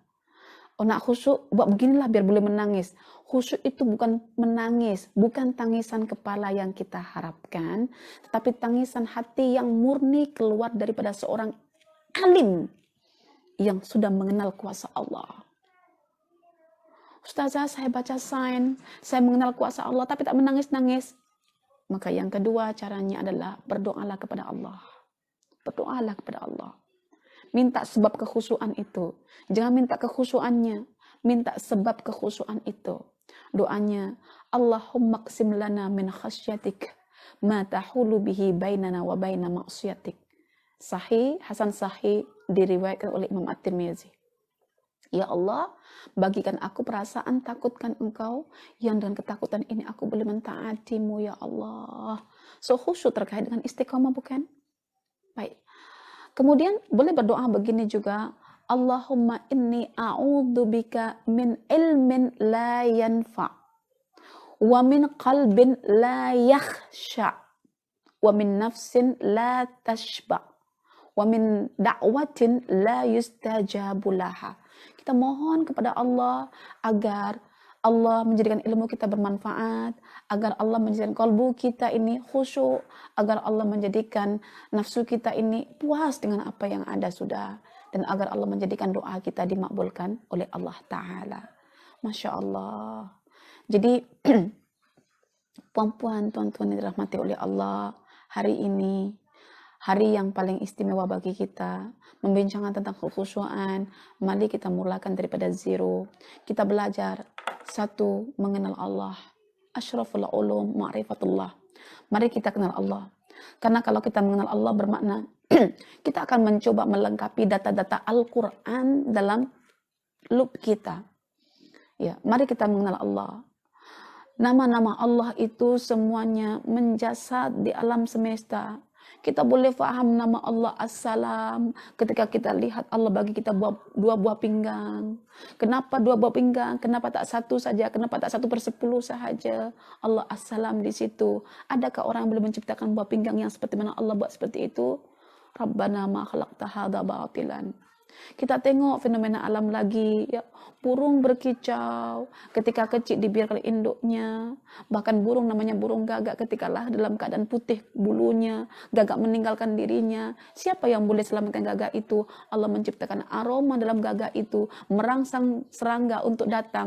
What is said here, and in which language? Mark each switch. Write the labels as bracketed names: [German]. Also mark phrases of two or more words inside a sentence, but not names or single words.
[Malay] Oh, nak khusyuk, buat beginilah biar boleh menangis. Khusyuk itu bukan menangis, bukan tangisan kepala yang kita harapkan, tetapi tangisan hati yang murni keluar daripada seorang alim yang sudah mengenal kuasa Allah. Ustazah, saya baca sains, saya mengenal kuasa Allah, tapi tak menangis-nangis. Maka yang kedua caranya adalah berdoalah kepada Allah. Berdoalah kepada Allah. Minta sebab kekhusyuan itu. Jangan minta kekhusyuannya, minta sebab kekhusyuan itu. Doanya, [Arabic] اللهم اقسم لنا من خشيتك ما تحول به بيننا وبين معاصيك. [Malay] Sahih, Hasan Sahih diriwayatkan oleh Imam At-Tirmizi. Ya Allah, bagikan aku perasaan takutkan Engkau, yang dengan ketakutan ini aku boleh mentaatimu, ya Allah. So khusyuk terkait dengan istiqamah, bukan? Baik. Kemudian boleh berdoa begini juga, [Arabic] اللهم إني أعوذ بك من علم لا ينفع ومن قلب لا يخشع ومن نفس لا تشبع ومن دعوة لا يستجاب لها. [Malay] Kita mohon kepada Allah agar Allah menjadikan ilmu kita bermanfaat, agar Allah menjadikan kalbu kita ini khusyuk, agar Allah menjadikan nafsu kita ini puas dengan apa yang ada sudah, dan agar Allah menjadikan doa kita dimakbulkan oleh Allah Ta'ala. [Arabic] ما شاء الله. [Malay] Jadi, puan-puan, tuan-tuan yang dirahmati oleh Allah, hari ini, hari yang paling istimewa bagi kita, membincangkan tentang kekhusyuan. Mari kita mulakan daripada zero. Kita belajar, satu, mengenal Allah. [Arabic] أشرف العلوم، معرفة الله. [Malay] Mari kita kenal Allah. Karena kalau kita mengenal Allah bermakna, kita akan mencoba melengkapi data-data Al-Quran dalam loop kita. Ya, mari kita mengenal Allah. Nama-nama Allah itu semuanya menjasad di alam semesta. Kita boleh faham nama Allah As-Salam ketika kita lihat Allah bagi kita 2 buah pinggang. Kenapa 2 buah pinggang? Kenapa tak 1 saja? Kenapa tak 1/10 sahaja? Allah As-Salam di situ. Adakah orang yang boleh menciptakan buah pinggang yang seperti mana Allah buat seperti itu? [Arabic] ربنا ما خلقت هذا باطلا. [Malay] Kita tengok fenomena alam lagi, ya, burung berkicau ketika kecil dibiarkan induknya. Bahkan burung namanya burung gagak ketika lah dalam keadaan putih bulunya, gagak meninggalkan dirinya. Siapa yang boleh selamatkan gagak itu? Allah menciptakan aroma dalam gagak itu, merangsang serangga untuk datang.